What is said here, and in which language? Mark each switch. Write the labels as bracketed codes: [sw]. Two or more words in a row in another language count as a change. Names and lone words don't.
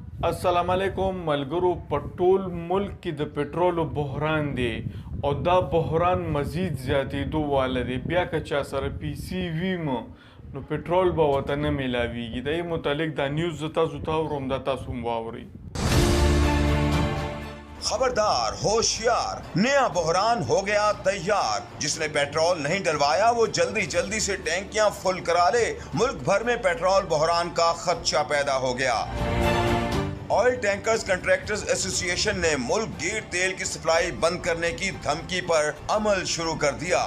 [ps] اسلام علیکم ملګرو په ټول ملک کې د پټرولو بحران دی او دا بحران مزید زیاتېدو واله دی. بیا که چا سره پی سی وي مو نو پټرول به ورته نه میلاویږي. د دې متعلق دا نیوز زه تاسو ته اورم، دا تاسو هم واورئ. [ur] خبردار ہوشیار، نیا بحران ہو گیا تیار. جس نے پیٹرول نہیں ڈلوایا وہ جلدی جلدی سے ٹینکیاں فل کرا لے. ملک بھر میں پیٹرول بحران کا خدشہ پیدا ہو گیا. آئل ٹینکرز کنٹریکٹرز ایسوسی ایشن نے ملک گیر تیل کی سپلائی بند کرنے کی دھمکی پر عمل شروع کر دیا.